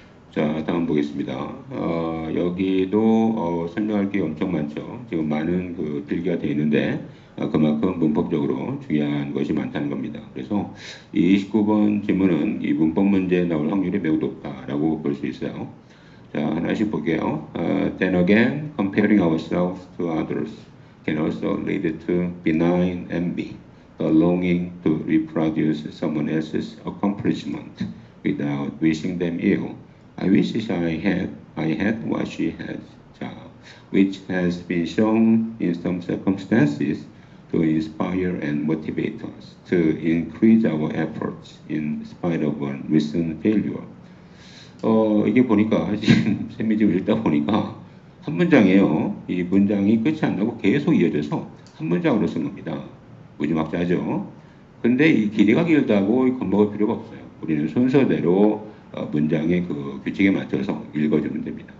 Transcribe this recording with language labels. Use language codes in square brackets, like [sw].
[ko] 자, 다음 보겠습니다. 여기도 설명할 게 엄청 많죠. 지금 많은 그 필기가 되어 있는데 그만큼 문법적으로 중요한 것이 많다는 겁니다. 그래서 이 29번 질문은 이 문법 문제에 나올 확률이 매우 높다라고 볼 수 있어요. 자, 하나씩 볼게요. [en] Then again, comparing ourselves to others can also lead to benign envy, the longing to reproduce someone else's accomplishment without wishing them ill. I wish I had what she has, which has been shown in some circumstances to inspire and motivate us to increase our efforts in spite of one recent failure. [ko] 이게 보니까 지금 세미지를 읽다 보니까 한 문장이에요. 이 문장이 끝이 안 나고 계속 이어져서 한 문장으로 쓴 겁니다. 무지막지하죠. 근데 이 길이가 길다고 겁먹을 필요가 없어요. 우리는 순서대로 문장의 그 규칙에 맞춰서 읽어주면 됩니다.